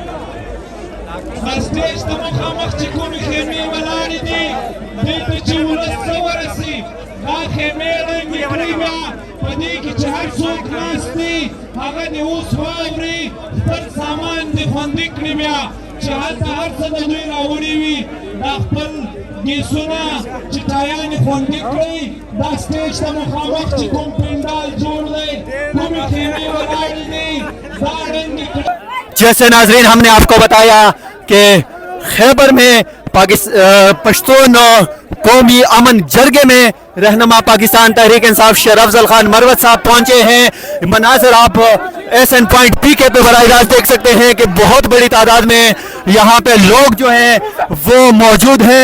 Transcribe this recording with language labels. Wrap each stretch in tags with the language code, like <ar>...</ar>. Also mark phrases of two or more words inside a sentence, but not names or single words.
<ps>چې کومې خیمې ولاړې دي دې ته چې ولس څه ورسي دا خیمې ړنګې کړئ بیا په دې کې چې هر څوک ناست دي هغه دې اوس واوري خپل سامان دې خوندي کړي بیا چې هلته هر څه د دوی راوړي وي دا خپل ګیسونه چې ټایانې خوندي کړئ دا سټیج ته مخامخ چې کوم پنډال جوړ دی کومې خیمې ولاړې دي دا ړنګې کړئ.</ps> <ur>جیسے ناظرین ہم نے آپ کو بتایا کہ خیبر میں پشتون قومی امن جرگے میں رہنما پاکستان تحریک انصاف شیر افضل خان مروت صاحب پہنچے ہیں. مناظر آپ SN پوائنٹ PK پہ براہ راست دیکھ سکتے ہیں کہ بہت بڑی تعداد میں یہاں پہ لوگ جو ہیں وہ موجود ہیں.</ur>